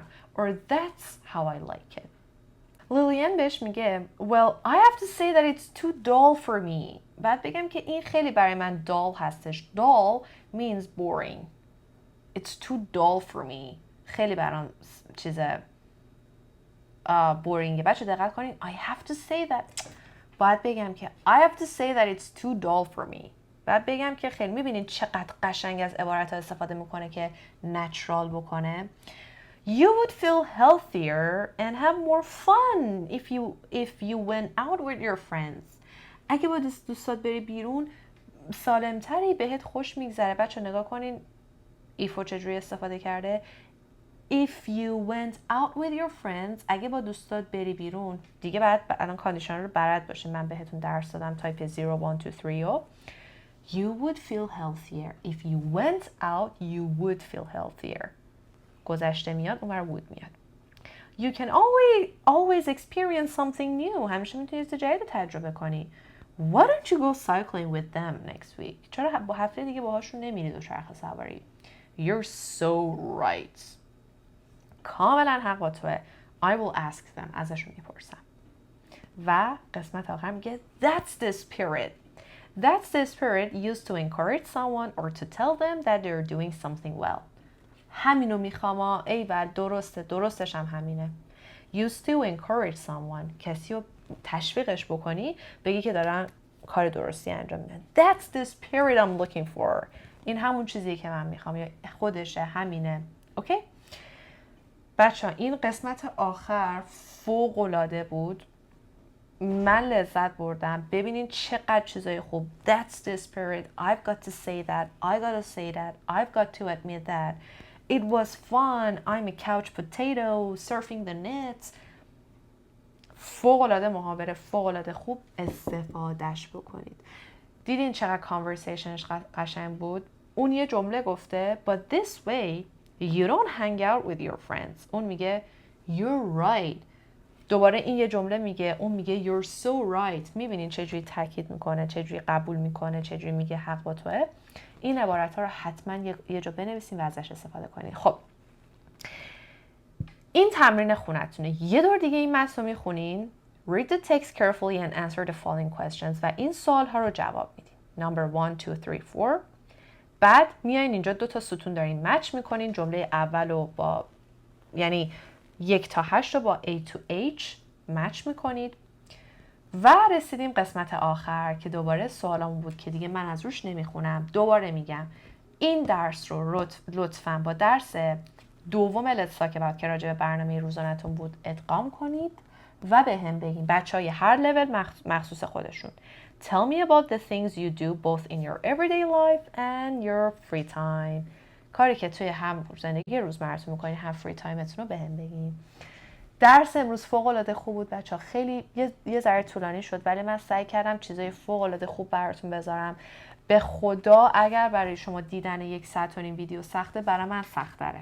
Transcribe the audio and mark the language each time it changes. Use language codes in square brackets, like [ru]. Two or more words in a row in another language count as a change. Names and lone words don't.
[en] Or that's how I like it. [fa] لیلیان بهش میگه [en] Well, I have to say that it's too dull for me. [fa] بعد بگم که این خیلی برای من dull هستش. [en] Dull means boring. It's too dull for me. [fa] خیلی برام چیز boringه. بچه دقت کنین. [en] I have to say that. [fa] باید بگم که [en] I have to say that it's too dull for me. [fa] بعد بگم که خیلی میبینین چقدر قشنگ از عبارت ها استفاده میکنه که نچرال بکنه. [en] You would feel healthier and have more fun if you went out with your friends. [fa] اگه با دوستات بری بیرون سالمتری، بهت خوش میگذره. بچه نگاه کنین ایفو چجوری استفاده کرده. [en] If you went out with your friends، [fa] اگه با دوستات بری بیرون، دیگه بعد الان کاندیشن رو بلد باشین. من بهتون درس دادم تایپ 0 1 2 3 و [en] You would feel healthier. If you went out, you would feel healthier. [fa] گذشته میاد، اونور would میاد. [en] You can always experience something new. [fa] همیشه میتونی چیز جدید تجربه کنی. [en] Why don't you go cycling with them next week? [fa] چرا با هفته دیگه باهاشون نمیری دوچرخه سواری؟ [en] You're so right. [fa] کاملا حق با توه. [en] I will ask them. [fa] ازشون میپرسم. و قسمت آخر میگه [en] That's the spirit. That's the spirit used to encourage someone or to tell them that they're doing something well. [fa] همینو میخوام. ایول درستش هم همینه. [en] Used to encourage someone. [fa] کسی رو تشویقش بکنی بگی که دارن کار درستی انجام میدن. [en] That's the spirit I'm looking for. [fa] این همون چیزیه که من میخوام، یا خودشه، همینه. اوکی؟ بچه ها این قسمت آخر فوق العاده بود. من لذت بردم. ببینین چقدر چیزای خوب. [en] That's the spirit. I've got to say that. I gotta say that. I've got to admit that. It was fun. I'm a couch potato. Surfing the net. [fa] فوق العاده محاوره، فوق العاده خوب. استفادهش بکنید. دیدین چقدر کانورسیشنش قشنگ بود؟ اون یه جمله گفته [en] But this way you don't hang out with your friends. [fa] اون میگه [en] You're right. [fa] دوباره این یه جمله میگه، اون میگه [en] You're so right. [fa] میبینین چجوری تاکید میکنه، چجوری قبول میکنه، چجوری میگه حق با توه. این عبارت ها رو حتما یه جا بنویسین و ازش استفاده کنین. خب این تمرین خونتونه. یه دور دیگه این متن رو میخونین. [en] Read the text carefully and answer the following questions. [fa] و این سوال ها رو جواب میدین. [en] Number 1, 2, 3, 4. [fa] بعد میایین اینجا 2 تا ستون دارین مچ میکنین. جمله اول رو با یعنی 1 تا 8 رو با A to H مچ میکنید. و رسیدیم قسمت آخر که دوباره سوالمون بود که دیگه من از روش نمیخونم. دوباره میگم این درس رو لطفاً با درس دوم لیست که راجع به برنامه روزانه‌تون بود ادغام کنید و به هم بگین. بچهای هر لول مخصوص خودشون. [en] Tell me about the things you do both in your everyday life and your free time. [fa] کاری که توی هم زندگی روزمره‌تون میکنین، هم [en] free timeتون [fa] رو به هم بگین. درس امروز فوق‌العاده خوب بود بچه‌ها. خیلی یه ذره طولانی شد ولی من سعی کردم چیزای فوق‌العاده خوب براتون بذارم. به خدا اگر برای شما دیدن 1 ساعت و نیم ویدیو سخته، برای من سخت‌تره.